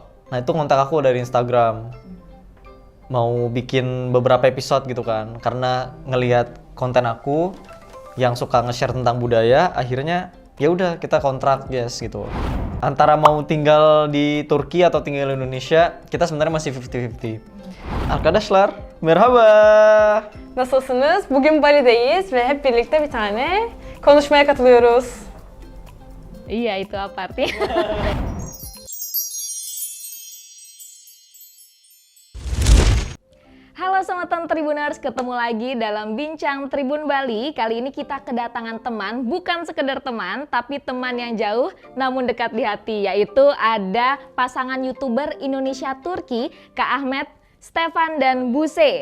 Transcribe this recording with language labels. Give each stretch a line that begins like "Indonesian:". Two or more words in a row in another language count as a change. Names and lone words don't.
Indonesian: Nah itu ngontak aku dari Instagram. Mau bikin beberapa episode gitu kan. Karena ngelihat konten aku yang suka nge-share tentang budaya, akhirnya ya udah kita kontrak yes gitu. Antara mau tinggal di Turki atau tinggal di Indonesia, kita sebenarnya masih 50-50.
Turkish: Arkadaşlar, merhaba. Nasılsınız? Bugün Bali'deyiz ve hep birlikte bir tane konuşmaya katılıyoruz.
Indonesian: Iya, itu apa artinya? Halo Sobat Tribuners, ketemu lagi dalam Bincang Tribun Bali. Kali ini kita kedatangan teman, bukan sekedar teman, tapi teman yang jauh namun dekat di hati, yaitu ada pasangan YouTuber Indonesia Turki, Kak Ahmet, Stefan dan Buse.